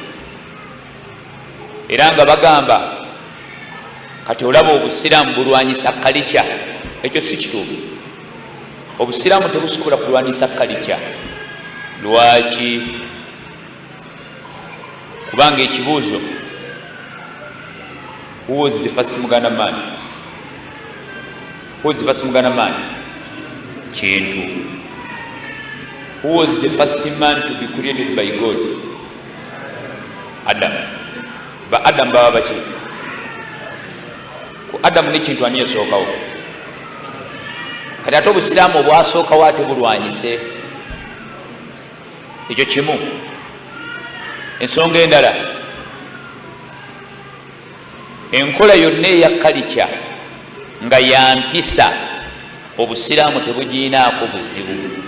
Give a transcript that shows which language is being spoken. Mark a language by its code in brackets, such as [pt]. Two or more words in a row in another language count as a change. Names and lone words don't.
[lg] Era nga bagamba kati olaba obusiraamu bulwanyisa kalica, ekyo si kituufu. Obusiraamu tebusobola kulwanyisa kalica. Lwaki? Kubanga ekibuuzo, [en] who was the first Muganda man? Who was the first Muganda man? Kintu. Who was the first man to be created by God? [lg] Adam. Ba Adam baba baki? Ku Adam ne kintu ani yasookawo. Kati ate obusiraamu obwasookawo ate bulwanyise. Ekyo kimu. Ensonga endala, enkola yonna eya kalica nga yampisa obusiraamu tebugiinaako buzibu.